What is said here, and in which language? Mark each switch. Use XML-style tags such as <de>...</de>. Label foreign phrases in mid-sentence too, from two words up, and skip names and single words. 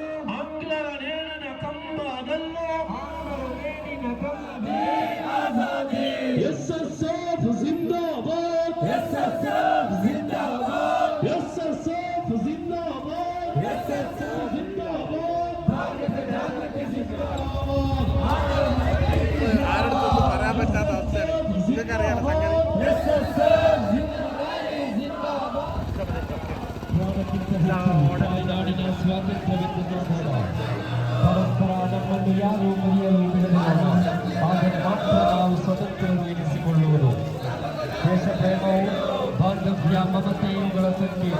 <kn>ಆಂಗ್ಲರ ನೇಣಿನ ಕಂಬದಲ್ಲೋ, ಆಂಗ್ಲರ ನೇಣಿನ ಕಂಬಿ ಆಜಾದಿ. SSF ಜಿಂದಾಬಾದ್, SSF ಜಿಂದಾಬಾದ್, SSF ಜಿಂದಾಬಾದ್, SSF ಜಿಂದಾಬಾದ್, ಧಾರ್ಮಿಕ ಜಾಗೃತಿ ಜಿಂದಾಬಾದ್.</kn> <ml>ആരടുത്തൊന്നും പറയാൻ പറ്റാത്ത അവസ്ഥയാണ്. നിങ്ങൾക്കറിയാം സംഗതി.</ml> <kn>ನಾಡಿನ ಸ್ವಾತಂತ್ರ್ಯವೆಂದು ಪರಸ್ಪರ ನಮ್ಮನ್ನು ಯಾರು ಮರೆಯಲು ಬಿಡಲಿಲ್ಲ. ಆದರೆ ಮಾತ್ರ ನಾವು ಸ್ವತಂತ್ರವೆನಿಸಿಕೊಳ್ಳುವುದು. ದೇಶ ಪ್ರೇಮವು ಬಾಂಧವ್ಯ ಮಮತೆ ಇವುಗಳ ಸಂಕೇತ.</kn>